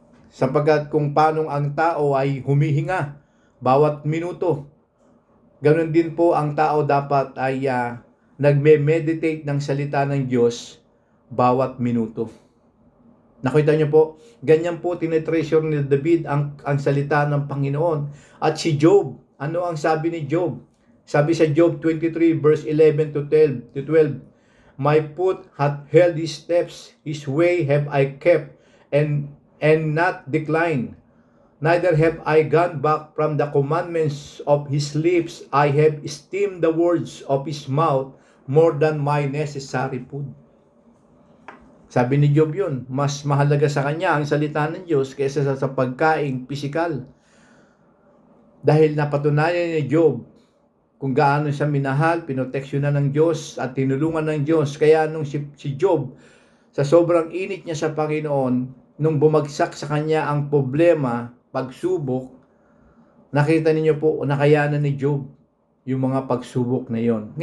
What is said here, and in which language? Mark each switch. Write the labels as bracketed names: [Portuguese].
[Filipino] Sapagkat kung paano ang tao ay humihinga bawat minuto, ganoon din po ang tao dapat ay nagme-meditate ng salita ng Diyos bawat minuto. Nakita niyo po, ganyan po tinetreasure ni David ang salita ng Panginoon. At si Job, ano ang sabi ni Job? Sabi sa Job 23 verse 11 to 12, [English] "My foot hath held his steps, his way have I kept, and not declined. Neither have I gone back from the commandments of his lips. I have esteemed the words of his mouth more than my necessary food." [Filipino] Sabi ni Job yun, mas mahalaga sa kanya ang salita ng Diyos kaysa sa pagkaing pisikal. Dahil napatunayan ni Job kung gaano siya minahal, pinoteksyonan ng Diyos at tinulungan ng Diyos. Kaya nung si Job, sa sobrang init niya sa Panginoon, nung bumagsak sa kanya ang problema, pagsubok, nakita ninyo po, nakayanan ni Job yung mga pagsubok na yon.